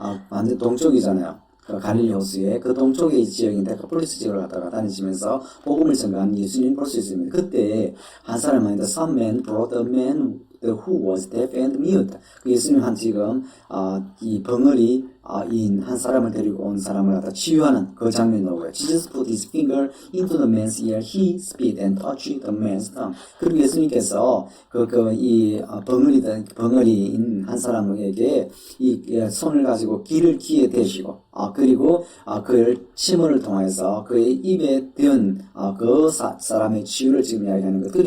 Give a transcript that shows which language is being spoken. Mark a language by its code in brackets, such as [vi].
[ko] 완전 동쪽이잖아요. 갈릴리 호수의 그 동쪽의 지역인 데카폴리스 지역을 갖다가 다니시면서 복음을 전가한 예수님 볼 수 있습니다. 그때 한 사람은 [en] the some man brought a man who was deaf and mute. [ko] 그 예수님 지금 이 벙어리 인 한 사람을 데리고 온 사람을 갖다 치유하는 그 장면이 나오고요. [en] Jesus put his finger into the man's ear, he spit and touched the man's tongue. [ko] 그리고 예수님께서 이 벙어리인 한 사람에게 이 손을 가지고 귀에 대시고 그리고 그를 침을 통해서 그의 입에 든 그 사람의 치유를 지금 이야기하는 것.